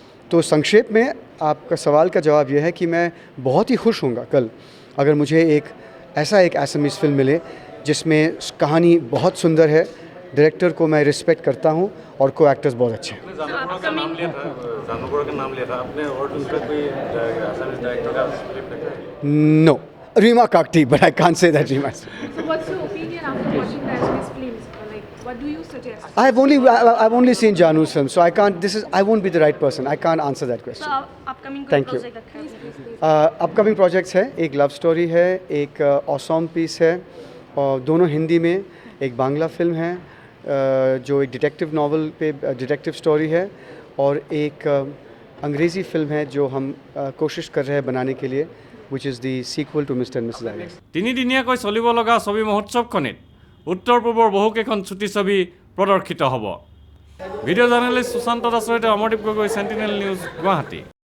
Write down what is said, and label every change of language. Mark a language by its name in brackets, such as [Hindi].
[Hindi] तो संक्षेप में आपका सवाल का जवाब यह है कि मैं बहुत ही खुश होऊंगा कल अगर मुझे एक असमीज़ फिल्म मिले जिसमें कहानी बहुत सुंदर है, डायरेक्टर को मैं रिस्पेक्ट करता हूं और को एक्टर्स बहुत अच्छे हैं. जानपुरा का नाम लिया था आपने, और दूसरा कोई असमीज़ डायरेक्टर का स्क्रिप्ट देखा है? [English] No. Rima Kakti, but I can't say that Rima. So what's your opinion after watching the Assamese films? Like, what do you suggest? I've only seen Janu's film, so I can't. I won't be the right person. I can't answer that question. So upcoming Thank you. [Hindi] project रखा है? Upcoming projects है, एक love story है, एक awesome piece है, और दोनों हिंदी में. एक बांग्ला फिल्म है जो एक डिटेक्टिव नॉवल पे डिटेक्टिव स्टोरी है, और एक अंग्रेज़ी फिल्म है जो हम कोशिश कर रहे हैं बनाने के लिए, [English] which is the sequel to Mr. and Mrs. Iyer. [Assamese] তিনিদিনীয়াকৈ চলিব লগা ছবি মহোৎসৱখনিত উত্তৰ পূবৰ বহুকেইখন ছুটি ছবি প্ৰদৰ্শিত হ'ব. ভিডিঅ' জাৰ্নেলিষ্ট সুশান্ত দাসৰ সৈতে অমৰদীপ গগৈ, চেণ্টিনেল নিউজ, গুৱাহাটী.